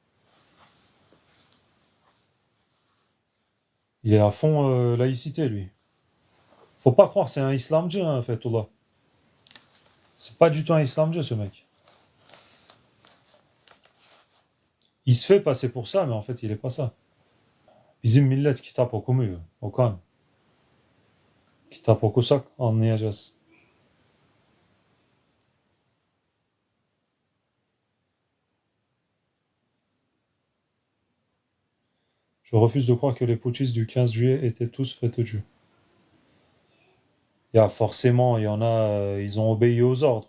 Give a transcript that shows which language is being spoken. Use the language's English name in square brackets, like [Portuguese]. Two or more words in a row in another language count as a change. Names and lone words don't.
[French] Il est à fond laïcité, lui. Faut pas croire, c'est un islamdji, hein, Fethullah. C'est pas du tout un islamdji, ce mec. Il se fait passer pour ça, mais en fait, il est pas ça. [Turkish] Bizim millet kitap okumuyor, Okan. Kitap okusak anlayacağız. [French] Je refuse de croire que les putschistes du 15 juillet étaient tous FETÖ'cü. Il y a forcément, il y en a, ils ont obéi aux ordres.